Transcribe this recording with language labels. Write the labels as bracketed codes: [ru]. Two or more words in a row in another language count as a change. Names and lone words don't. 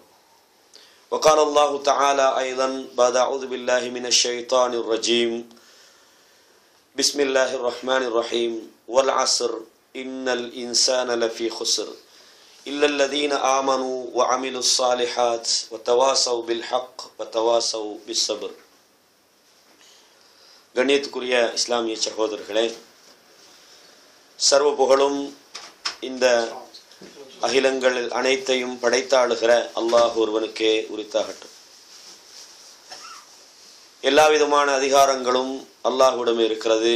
[ar] وقال الله تعالى أيضا بعد أعوذ بالله من الشيطان الرجيم بسم الله الرحمن الرحيم والعصر إن الإنسان لفي خسر إلا الذين آمنوا وعملوا الصالحات وتواصوا بالحق وتواصوا بالصبر. [ta] கண்ணியத்துக்குரிய இஸ்லாமிய சகோதரர்களே, சர்வ புகழும் இந்த அகிலங்கள் அனைத்தையும் படைத்தாளுகிற அல்லாஹ் ஒருவனுக்கே உரித்தாகட்டும். எல்லா விதமான அதிகாரங்களும் அல்லாஹ்விடமே இருக்கிறது.